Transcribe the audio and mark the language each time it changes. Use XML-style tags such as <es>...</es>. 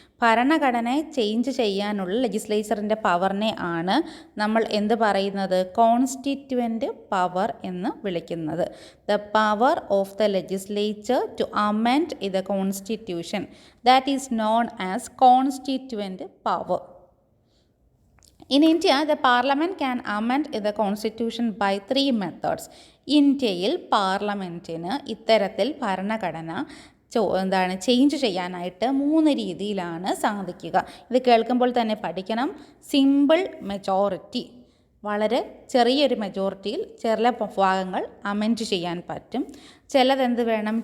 <ml>ഭരണഘടനയെ ചേഞ്ച് ചെയ്യാനുള്ള ലെജിസ്ലേച്ചറിൻ്റെ പവറിനെ ആണ് നമ്മൾ എന്ത് പറയുന്നത്? കോൺസ്റ്റിറ്റ്യുവൻ്റ് പവർ എന്ന് വിളിക്കുന്നത്.</ml> <en>The power of the legislature to amend the constitution, that is known as constituent power. In India, the parliament can amend the constitution by 3 methods.</en> <ml>ഇന്ത്യയിൽ പാർലമെൻറ്റിന് ഇത്തരത്തിൽ ഭരണഘടന ചേഞ്ച് ചെയ്യാനായിട്ട് 3 രീതിയിലാണ് സാധിക്കുക. ഇത് കേൾക്കുമ്പോൾ തന്നെ പഠിക്കണം. സിമ്പിൾ മെജോറിറ്റി, വളരെ ചെറിയൊരു മെജോറിറ്റിയിൽ ചില ഭാഗങ്ങൾ അമെൻഡ് ചെയ്യാൻ പറ്റും. ചിലതെന്ത് വേണം?</ml>